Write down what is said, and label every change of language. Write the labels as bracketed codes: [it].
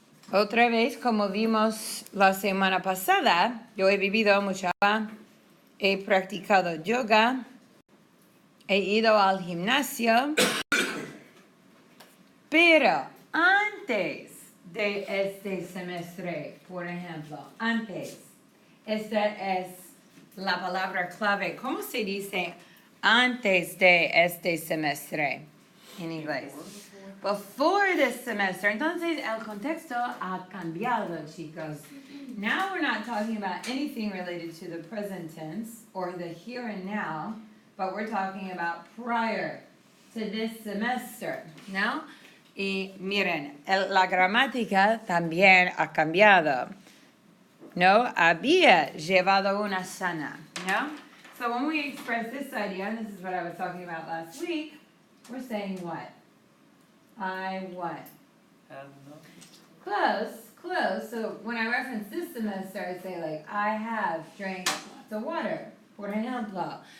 [es] Otra vez, como vimos la semana pasada, yo he vivido mucha agua, he practicado yoga, he ido al gimnasio, pero antes de este semestre, por ejemplo, antes, esta es la palabra clave. ¿Cómo se dice antes de este semestre en inglés? [en] Before this semester. [es] Entonces, el contexto ha cambiado, chicos. [en] Now we're not talking about anything related to the present tense or the here and now, but we're talking about prior to this semester, ¿no? [es] Y miren, la gramática también ha cambiado. No, había llevado una sana, no? [en] So when we express this idea, and this is what I was talking about last week, we're saying what? I what? Close. So when I reference this semester, I say like, I have drank lots of water, [es] por ejemplo.